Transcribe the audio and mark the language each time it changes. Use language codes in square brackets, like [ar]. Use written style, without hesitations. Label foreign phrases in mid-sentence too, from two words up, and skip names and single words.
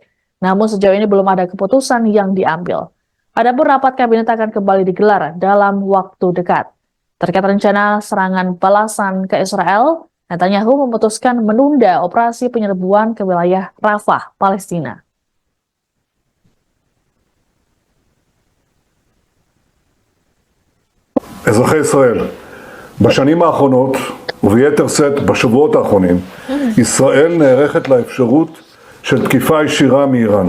[id] Namun sejauh ini belum ada keputusan yang diambil. Adapun rapat kabinet akan kembali digelar dalam waktu dekat. Terkait rencana serangan balasan ke Israel, Netanyahu memutuskan menunda operasi penyerbuan ke wilayah Rafah, Palestina. [he] אזרחי ישראל, בשנים האחרונות, וביתר שאת בשבועות האחרונים, ישראל נערכת לאפשרות של תקיפה ישירה מאיראן.